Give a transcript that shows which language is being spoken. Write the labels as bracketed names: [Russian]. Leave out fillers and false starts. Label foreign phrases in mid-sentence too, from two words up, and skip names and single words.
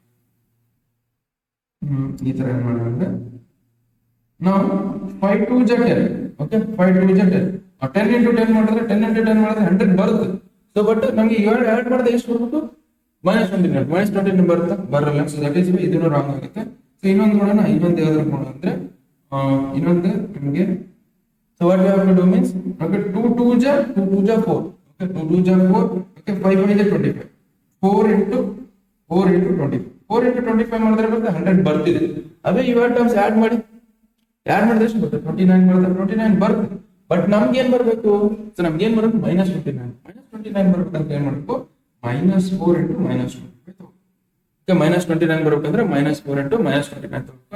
[Kannada] ಈ ತರ ಏನ್ ಮಾಡೋಣ ನಾವು 5 2 ಜಾ 10. ಓಕೆ, 5 2 ಜಾ 10 10 ಇಂಟು 10 ಮಾಡಿದ್ರೆ 10 ಇಂಟು 10 ಮಾಡಿದ್ರೆ 100 ಬರುತ್ತೆ. [English] so but [Kannada] ನಮಗೆ ಇವಾಗ ಆಡ್ ಮಾಡಿದ್ರೆ ಎಷ್ಟು ಬರಬೇಕು? ಮೈನಸ್ 29 ಬರುತ್ತೆ, ಬರಲ್ಲ. [English] so that is [Kannada] ಇದನ್ನು ರಾಂಗ್ ಆಗುತ್ತೆ. ಸೊ ಇನ್ನೊಂದು ನೋಡೋಣ. ಇನ್ನೊಂದು ಯಾವ್ದು ಮಾಡೋಣ ಅಂದ್ರೆ ಇನ್ನೊಂದು ನಿಮಗೆ [English] so what we have to do means okay 2 2 ja 4. Okay, 2 2 ja 4. Okay, 5 5 ja 25. 4 into 25. [Kannada] 4 into 25 ಮಾಡಿದ್ರೆ ಬರುತ್ತೆ 100 ಬರ್ತಿದೆ. ಅದೇ ಇವಾಗ [English] terms add [Kannada] ಮಾಡಿದ್ರೆ ಎಷ್ಟು ಬರುತ್ತೆ? 29 ಬರುತ್ತೆ. 29 ಬರುತ್ತೆ. ಬಟ್ ನಮ್ಗೆ ಏನ್ ಬರಬೇಕು? ಸೊ ನಮ್ಗೆ ಏನ್ ಬರಬೇಕು? ಮೈನಸ್ 29 ಬರ್ಬೇಕಂತ ಏನ್ ಮಾಡಬೇಕು? ಮೈನಸ್ 4 into ಮೈನಸ್ 25. ಓಕೆ, ಮೈನಸ್ 29 ಬರ್ಬೇಕಂದ್ರೆ ಮೈನಸ್ 4 into ಮೈನಸ್ 29 ತಗೋಬೇಕು.